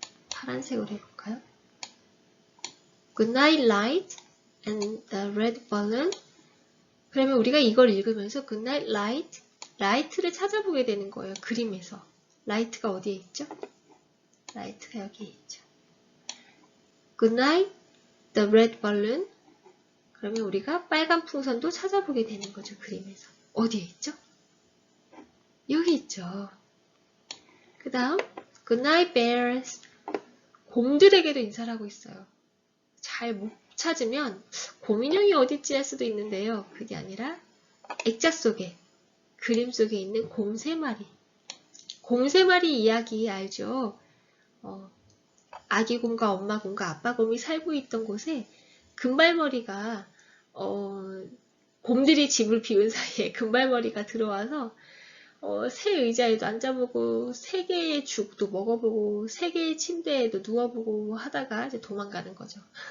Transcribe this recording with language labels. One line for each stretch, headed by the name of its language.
Korean: 파란색으로 해볼까요?
English: Good night light and the red balloon.
Korean: 그러면 우리가 이걸 읽으면서
English: Good night light,
Korean: light를 찾아보게 되는 거예요. 그림에서. light가 어디에 있죠? light가 여기에 있죠.
English: Good night, the red balloon.
Korean: 그러면 우리가 빨간 풍선도 찾아보게 되는 거죠. 그림에서. 어디에 있죠? 여기 있죠. 그 다음
English: Good night bears.
Korean: 곰들에게도 인사를 하고 있어요. 잘 못 찾으면 곰인형이 어딨지 할 수도 있는데요. 그게 아니라 액자 속에 그림 속에 있는 곰 3마리. 곰 3마리 이야기 알죠? 아기 곰과 엄마 곰과 아빠 곰이 살고 있던 곳에 금발머리가 곰들이 집을 비운 사이에 금발머리가 들어와서 새 의자에도 앉아보고 3개의 죽도 먹어보고 3개의 침대에도 누워보고 하다가 이제 도망가는 거죠.